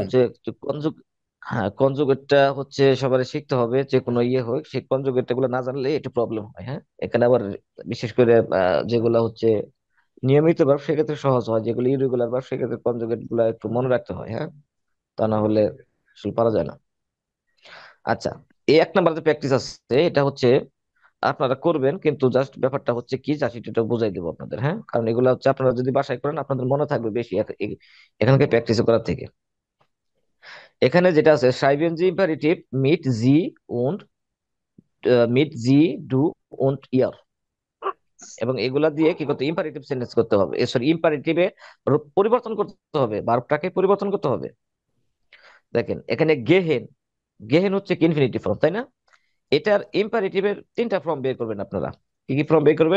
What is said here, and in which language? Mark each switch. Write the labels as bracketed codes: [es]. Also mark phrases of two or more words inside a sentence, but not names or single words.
[bn] হচ্ছে কনজুগ, হ্যাঁ কনজুগেটটা হচ্ছে সবার শিখতে হবে, যে কোনো ইয়ে হোক সেই কনজুগেট গুলো না জানলে একটু প্রবলেম হয়, হ্যাঁ এখানে আবার বিশেষ করে যেগুলো হচ্ছে নিয়মিত ভার্ব সেক্ষেত্রে সহজ হয়, যেগুলো ইরেগুলার ভার্ব সেক্ষেত্রে কনজুগেট গুলো একটু মনে রাখতে হয়, হ্যাঁ, তা না হলে আসলে পারা যায় না। আচ্ছা এই এক নাম্বার যে প্র্যাকটিস আছে এটা হচ্ছে আপনারা করবেন, কিন্তু জাস্ট ব্যাপারটা হচ্ছে কি জাস্ট এটা বুঝাই দেবো আপনাদের, হ্যাঁ, কারণ এগুলো হচ্ছে আপনারা যদি বাসায় করেন আপনাদের মনে থাকবে বেশি এখানকে প্র্যাকটিস করার থেকে। এখানে যেটা আছে [de] schreiben Sie imperativ mit sie und mit sie du und ihr, [bn] এবং এগুলা দিয়ে কি করতে ইম্পারেটিভ সেন্টেন্স করতে হবে, সরি ইম্পারেটিভে পরিবর্তন করতে হবে, ভার্বটাকে পরিবর্তন করতে হবে। দেখেন এখানে গেহেন, গেহেন হচ্ছে কি ইনফিনিটিভ ফর্ম, তাই না? এটার ইম্পারেটিভের তিনটা ফর্ম বের করবেন আপনারা। কি কি ফর্ম বের করবেন?